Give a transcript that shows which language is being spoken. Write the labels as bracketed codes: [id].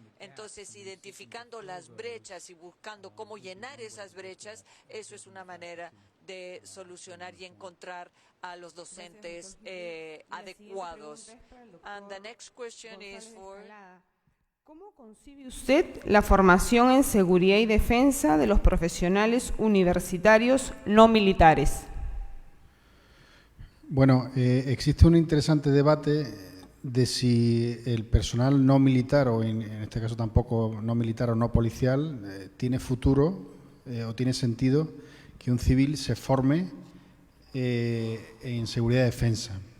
[es] Entonces, identificando las brechas y buscando cómo llenar esas brechas, eso es una manera de solucionar y encontrar a los docentes adecuados. [en] And the next question is for... [es] ¿Cómo concibe usted la formación en seguridad y defensa de los profesionales universitarios no militares? Bueno, existe un interesante debate de si el personal no militar, o en este caso tampoco no militar o no policial, tiene futuro o tiene sentido que un civil se forme en seguridad y defensa.